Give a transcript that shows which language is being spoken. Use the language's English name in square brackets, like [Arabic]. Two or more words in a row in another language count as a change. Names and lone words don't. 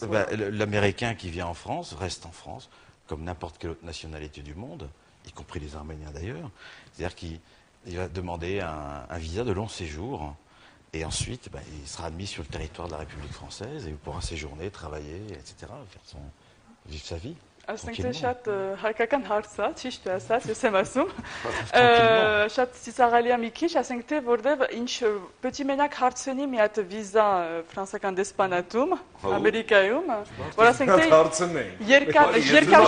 [French] L'Américain qui vient en France reste en France, comme n'importe quelle autre nationalité du monde, y compris les Arméniens d'ailleurs. C'est-à-dire qu'il va demander un visa de long séjour. Et ensuite, il sera admis sur le territoire de la République française et il pourra séjourner, travailler, etc., vivre sa vie. [Armenian] Ասենք թե շատ հայկական հարց է, ճիշտ է ասած, ես եմ ասում։ Շատ ծիծաղալի է մի քիչ, ասենք թե որտեվ ինչ պետք է մենակ հարցնի մի հատ վիզա ֆրանսիական դեսպանատում, Ամերիկայում, որ ասենք թե երկար